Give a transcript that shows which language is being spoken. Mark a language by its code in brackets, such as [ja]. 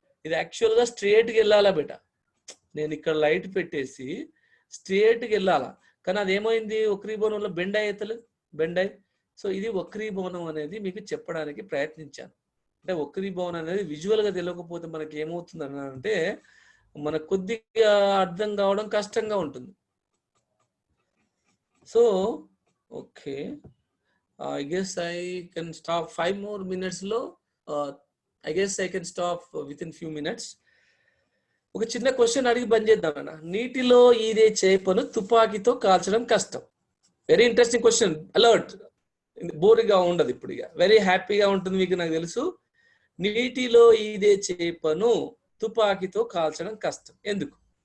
[te] ఇది యాక్చువల్గా స్ట్రేట్కి వెళ్ళాలా బెట, నేను ఇక్కడ లైట్ పెట్టేసి స్ట్రేట్కి వెళ్ళాలా, కానీ అదేమైంది వక్రీభవనంలో బెండ్ అయ్యి. సో ఇది వక్రీభవనం అనేది మీకు చెప్పడానికి ప్రయత్నించాను. అంటే వక్రీభవనం అనేది విజువల్గా తెలియకపోతే మనకి ఏమవుతుంది అంటే మనకు కొద్దిగా అర్థం కావడం కష్టంగా ఉంటుంది. [en] So okay, I guess I can stop 5 more minutes లో. I guess I can stop within few minutes. [te] ఒక చిన్న క్వశ్చన్ అడిగి బంద్ చేద్దామన్నా. నీటిలో ఈదే చేపను తుపాకీతో కాల్చడం కష్టం. Very interesting question. అలర్ట్, బోర్గా ఉండదు, ఇప్పుడు ఇక వెరీ హ్యాపీగా ఉంటుంది మీకు, నాకు తెలుసు. నీటిలో ఈదే చేపను తుపాకీతో కాల్చడం కష్టం ఎందుకు?